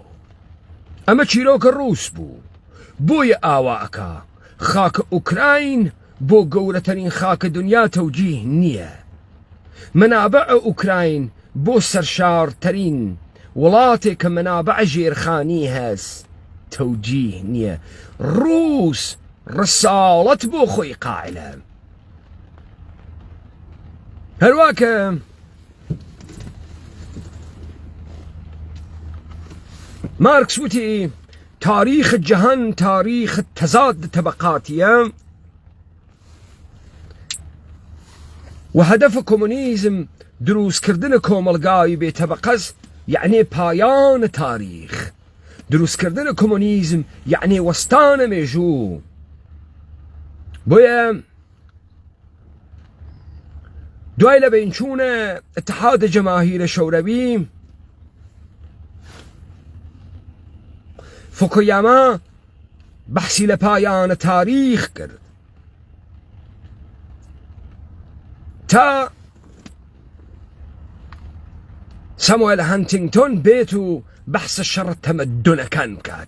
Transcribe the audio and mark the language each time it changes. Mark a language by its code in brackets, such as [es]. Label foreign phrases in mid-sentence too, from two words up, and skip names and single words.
[ckb] ئەمە چیرۆکە ڕووس بوو، بۆیە ئاواکە خاکە ئوکراین بۆ گەورەترین خاکە دنیا تەوجیه نییە، منابع ئوکراین بۆ سەرشارترین وڵاتێک کە منابع ژێرخانی هەست تەوجیه نییە. ڕووس ڕساڵەت بۆ خۆی قائلە. هەروەکە مارکس وتی [fa] تاریخ جهان تاریخ تضاد طبقاتیه و هدف کمونیزم [ckb] دروست کردن کۆمەلگای بێتەبەقەز [fa] یعنی پایان تاریخ. [ckb] دروست کردن کۆمونیزم یعنی وەستانە مێژوو. بۆیە دوای لە بینچوونە اتحاد جەماهیرە شەوروی فوکویاما بەحسی لە پایانە تاریخ کرد تا ساموئل هانتینگتۆن بێت و بەحسە شەڕ تەمەدونەکان بکات.